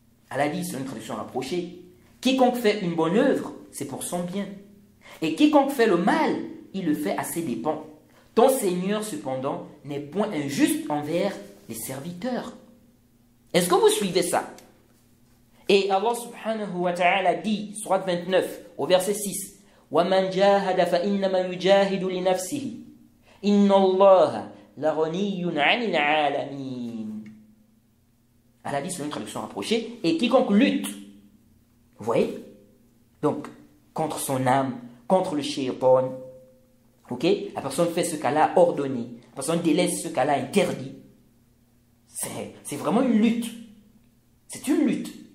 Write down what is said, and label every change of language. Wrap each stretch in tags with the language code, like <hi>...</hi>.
<fr>Allah dit, c'est une traduction rapprochée, quiconque fait une bonne œuvre, c'est pour son bien. Et quiconque fait le mal, il le fait à ses dépens. Ton Seigneur, cependant, n'est point injuste envers les serviteurs. Est-ce que vous suivez ça? Et Allah subhanahu wa ta'ala dit, surat 29, au verset 6,</fr> <ar>وَمَنْ جَاهَدَ فَإِنَّمَا يُجَاهِدُ لِنَفْسِهِ إِنَّ اللَّهَ لَغَنِيٌّ عَنِ الْعَالَمِينَ.</ar> <fr>Allah dit, c'est une traduction rapprochée, et quiconque lutte, vous voyez, donc, contre son âme, contre le shaitan, ok, la personne fait ce qu'Allah a ordonné, parce qu'on délaisse ce qu'Allah interdit. C'est vraiment une lutte. C'est une lutte.</fr>